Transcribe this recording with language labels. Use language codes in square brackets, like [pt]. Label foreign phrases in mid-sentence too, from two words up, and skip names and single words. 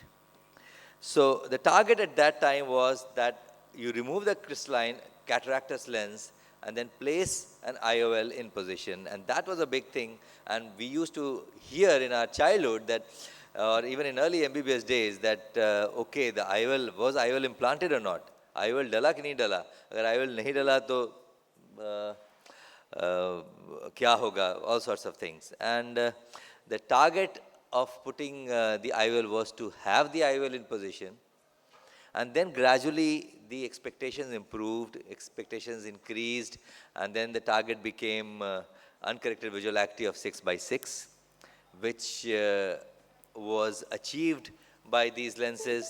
[en] So the target at that time was that you remove the crystalline cataractous lens and then place an IOL in position. And that was a big thing. And we used to hear in our childhood that, or even in early MBBS days, that, okay, the IOL, was IOL implanted or not? [hi] IOL डाला कि नहीं डाला? अगर IOL नहीं डाला तो क्या होगा? [en] All sorts of things. And the target of putting the IOL was to have the IOL in position. And then gradually the expectations improved, expectations increased, and then the target became uncorrected visual acuity of 6/6, which was achieved by these lenses.